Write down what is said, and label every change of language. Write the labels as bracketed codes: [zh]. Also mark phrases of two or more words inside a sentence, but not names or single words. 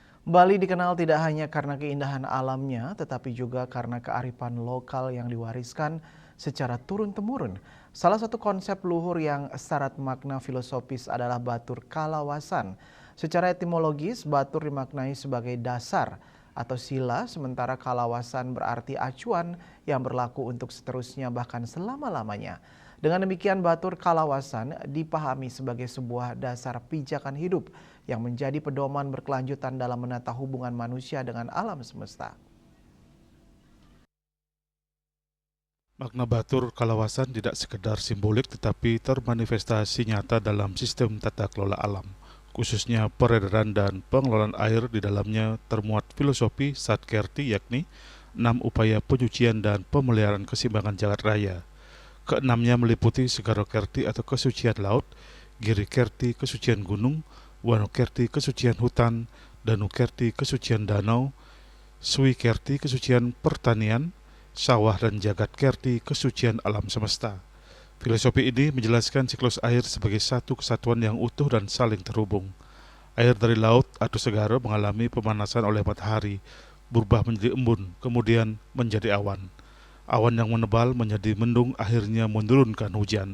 [id] Bali dikenal tidak hanya karena keindahan alamnya, tetapi juga karena kearifan lokal yang diwariskan secara turun-temurun. Salah satu konsep luhur yang syarat makna filosofis adalah batur kalawasan. Secara etimologis, batur dimaknai sebagai dasar atau sila, sementara kalawasan berarti acuan yang berlaku untuk seterusnya bahkan selama-lamanya. Dengan demikian, batur kalawasan dipahami sebagai sebuah dasar pijakan hidup yang menjadi pedoman berkelanjutan dalam menata hubungan manusia dengan alam semesta. Makna batur kalawasan tidak sekedar simbolik tetapi termanifestasi nyata dalam sistem tata kelola alam. Khususnya peredaran dan pengelolaan air di dalamnya termuat filosofi Satkerti, yakni 6 upaya penyucian dan pemeliharaan keseimbangan jagat raya. Keenamnya meliputi Segara Kerti atau kesucian laut, Giri Kerti kesucian gunung, Wano Kerti kesucian hutan, Danu Kerti kesucian danau, Sui Kerti kesucian pertanian, sawah dan Jagat Kerti kesucian alam semesta. Filosofi ini menjelaskan siklus air sebagai satu kesatuan yang utuh dan saling terhubung. Air dari laut atau segara mengalami pemanasan oleh matahari, berubah menjadi embun, kemudian menjadi awan. Awan yang menebal menjadi mendung, akhirnya menurunkan hujan.